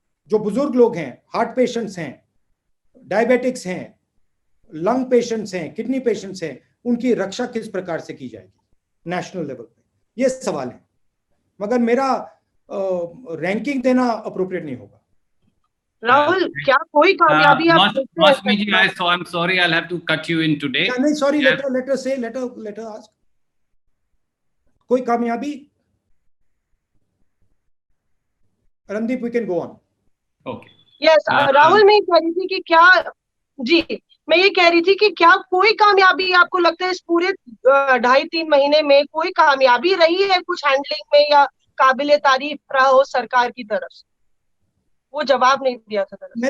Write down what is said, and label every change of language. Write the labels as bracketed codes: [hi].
[hi] जो बुजुर्ग लोग हैं, हार्ट पेशेंट्स हैं, डायबिटिक्स हैं, लंग पेशेंट्स हैं, किडनी पेशेंट्स हैं, उनकी रक्षा किस प्रकार से की जाएगी नेशनल लेवल पे, ये सवाल है। मगर मेरा रैंकिंग देना अप्रोप्रिएट नहीं होगा। राहुल, क्या कोई कामयाबी [en] Mausami ji, I'm sorry, I'll have to cut you in today. नहीं, sorry, let her ask. [hi] कोई कामयाबी? [en] Randeep, we can go on. Okay. [hi] Yes, Rahul, मैं कह रही थी कि क्या, जी मैं ये कह रही थी कि क्या कोई कामयाबी आपको लगता है इस पूरे 2.5-3 महीने में कोई कामयाबी रही है कुछ हैंडलिंग में, या काबिले तारीफ रहा हो सरकार की तरफ से? वो जवाब नहीं दिया था।